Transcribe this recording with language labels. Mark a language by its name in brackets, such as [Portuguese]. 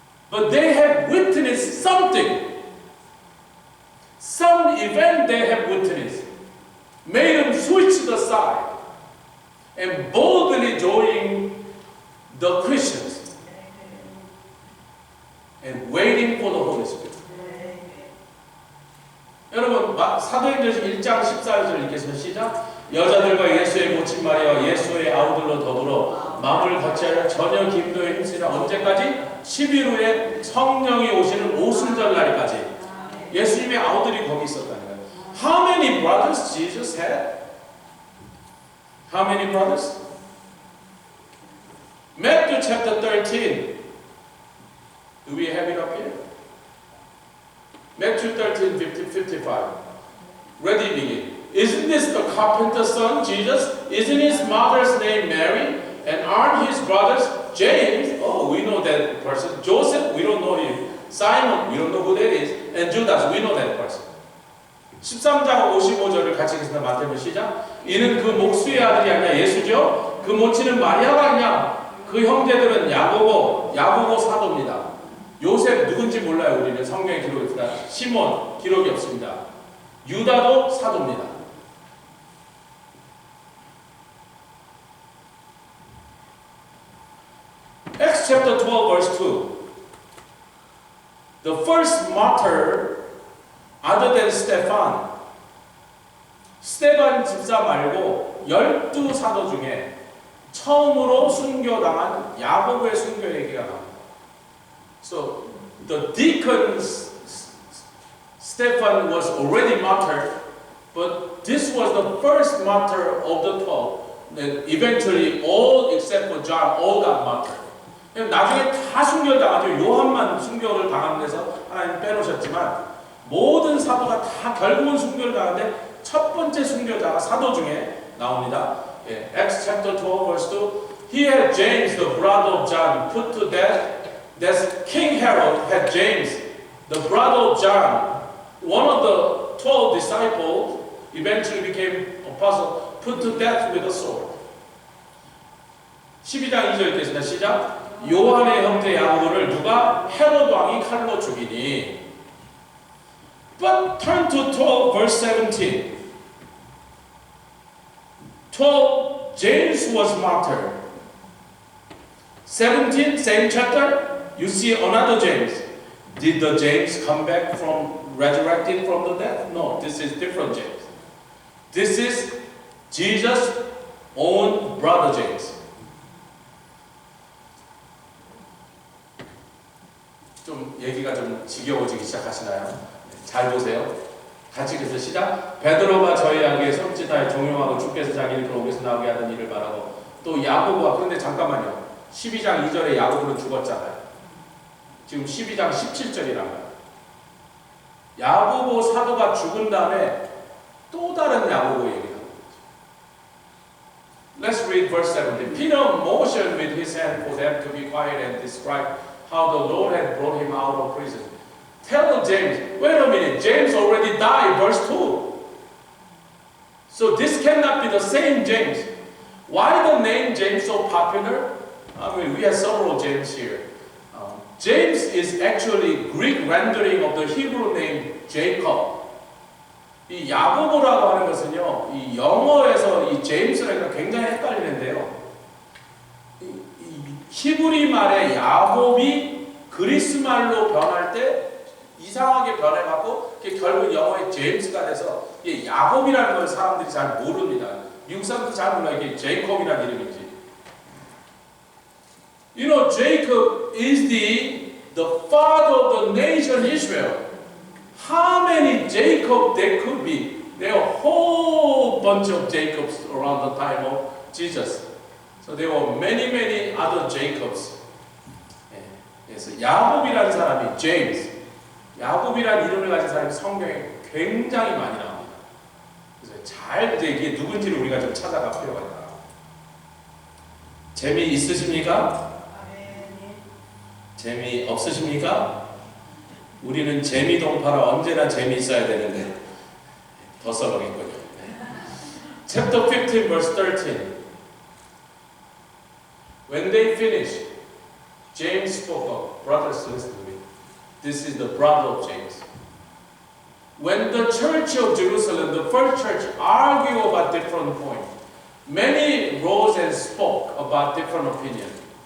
[English] But they have witnessed something. Some event they have witnessed made them switch the side and boldly join the Christians and waiting for the Holy Spirit. [Korean] 여러분 사도행전 1장 14절 읽겠습니다. 시작. 여자들과 예수의 모친 마리아와 예수의 아우들로 더불어 마음을 같이하여 저녁 기도에 힘쓰라. 언제까지? 10일 후에 성령이 오시는 오순절 날까지. 예수님의 아우들이 거기 있었다는 거예요. [English] How many brothers Jesus had? How many brothers? Matthew chapter 13. Do we have it up here? Matthew 13, 55. Ready, begin. Isn't this the carpenter's son, Jesus? Isn't his mother's name Mary? And aren't his brothers James? Oh, we know that person. Joseph, we don't know him. Simon, we don't know who that is. And Judas, we know that person. [Korean] 13장 55절을 같이 읽겠습니다. 마태복음 시작. 이는 그 목수의 아들이 아니냐 예수죠. 그 모치는 마리아가 아니냐. 그 형제들은 야고보 사도입니다. 요셉 누군지 몰라요. 우리는 성경에 기록이 없습니다. 시몬 기록이 없습니다. 유다도 사도입니다. [English] Acts chapter 12 verse 2. The first martyr other than Stephen. [Korean] 스테반 집사 말고 12사도 중에 처음으로 순교당한 야고보의 순교 얘기가 나옵니다. [English] So the deacon Stephen was already martyred, but this was the first martyr of the 12. That eventually all except for John all got martyred. [Korean] 나중에 다 순교당하죠. 요한만 순교를 당하면서 하나님 빼놓으셨지만 모든 사도가 다 결국은 순교를 당하는데 첫 번째 순교자가 사도 중에 나옵니다. [English] Acts chapter 12 verse 2. He had James, the brother of John, put to death. That King Herod had James, the brother of John, one of the 12 disciples, eventually became apostle, put to death with a sword. [Korean] 12장 2절 읽겠습니다. 시작. 요한의 형제 야고보를 누가 헤롯 왕이 칼로 죽이니. [English] But turn to 12 verse 17. 12 James was martyred. 17 same chapter you see another James. Did the James come back from resurrected from the death? No, this is different James. This is Jesus' own brother James. [Korean] 좀 얘기가 좀 지겨워지기 시작하시나요? 잘 보세요. 같이 그래서 시작. 베드로가 저희에게 손짓하여 종용하고 주께서 자기를 그로에서 나오게 하던 일을 말하고 또 야고보가 그런데 잠깐만요. 12장 2절에 야고보는 죽었잖아요. 지금 12장 17절이란 야고보 사도가 죽은 다음에 또 다른 야고보 얘기를 하는 거죠. [English] Let's read verse 17. Peter motioned with his hand for them to be quiet and described how the Lord had brought him out of prison. Tell James, wait a minute, James already died, verse 2. So this cannot be the same James. Why the name James so popular? I mean, we have several James here. James is actually Greek rendering of the Hebrew name Jacob. [Korean] 이 야고보라고 하는 것은요, 이 영어에서 이 제임스라는 게 굉장히 헷갈리는데요. 이 히브리 말의 야곱이 그리스 말로 변할 때 이상하게 변해갖고 결국 영어의 제임스가 돼서 이 야곱이라는 걸 사람들이 잘 모릅니다. 미국 사람도 잘 몰라요. 이게 제이콥이라는 이름인지. [English] You know, Jacob is the father of the nation Israel. How many Jacob there could be? There are a whole bunch of Jacobs around the time of Jesus. So there were many other Jacobs. [Korean] 그래서 야곱이라는 사람이 제임스, 야곱이라는 이름을 가진 사람이 성경에 굉장히 많이 나옵니다. 그래서 잘 이제 이게 누군지를 우리가 좀 찾아갈 필요가 있다. 재미 있으십니까? 재미 없으십니까? 우리는 재미 동파라 언제나 재미 있어야 되는데 더 썰렁했군요. [English] Chapter 15 verse 13. When they finished, James spoke up. Brothers, listen to me. This is the brother of James. When the church of Jerusalem, the first church, argued about different points, many rose and spoke about different opinions.